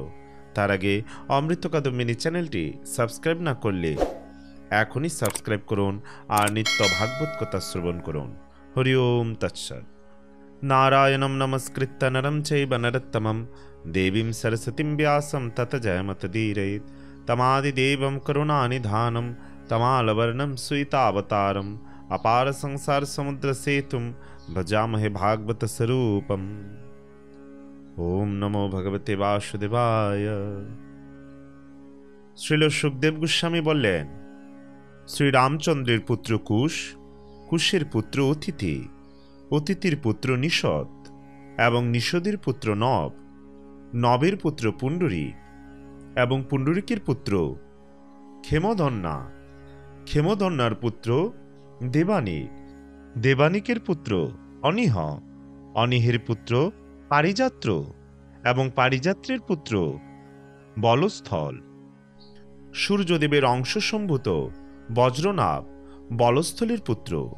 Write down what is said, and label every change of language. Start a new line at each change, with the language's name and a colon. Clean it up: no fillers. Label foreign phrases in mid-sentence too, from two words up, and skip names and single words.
Bangla: তার আগে অমৃত কাদম্বিনী চ্যানেলটি সাবস্ক্রাইব না করলে এখনই সাবস্ক্রাইব করুন আর নিত্য ভাগবত কথা শ্রবণ করুন।
Sanskrit: হরি ওম তৎসৎ। নারায়ণম নমস্কৃত্য নরম চৈব নরোত্তমম দেবীম সরস্বতীম ব্যাসম তত জয়মতদীরয়েৎ। তমাদিদেবম করুণানিধানম তমালবর্ণম সুইতাবতারম अपार संसार समुद्र सेतुम भजामहे भागवत स्वरूपम। ओम नमो भगवते वासुदेवाय।
Bangla: শ্রীল সুখদেব গোস্বামী বললেন, শ্রীরামচন্দ্রের পুত্র কুশ, কুশের পুত্র অতিথি, অতিথির পুত্র নিষদ এবং নিষদের পুত্র নব, নবের পুত্র পুণ্ডরীক এবং পুণ্ডরীকের পুত্র ক্ষেমধন্যা, ক্ষেমধন্যার পুত্র দেবানিক, দেবানিকের পুত্র অনিহ, অনিহের পুত্র পারিজাত্র এবং পারিজাত্রের পুত্র বলস্থল, সূর্যদেবের অংশসম্ভূত বজ্রনাভ বলস্থলের পুত্র,